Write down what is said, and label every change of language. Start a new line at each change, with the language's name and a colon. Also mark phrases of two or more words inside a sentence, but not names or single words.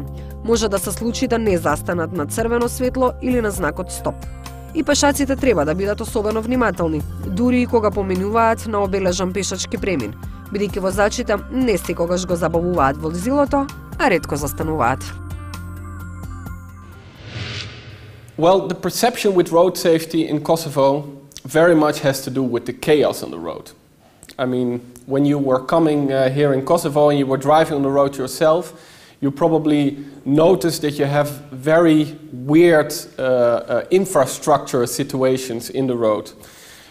Macedonian: Може да се случи да не застанат на црвено светло или на знакот стоп. И пешаците треба да бидат особено внимателни, дури и кога поминуваат на обележан пешачки премин, бидејќи возачите не секогаш го забавуваат возилото, а ретко застануваат.
English: Well, the perception with road safety in Kosovo very much has to do with the chaos on the road. I mean, when you were coming here in Kosovo and you were driving on the road yourself, you probably noticed that you have very weird infrastructure situations in the road.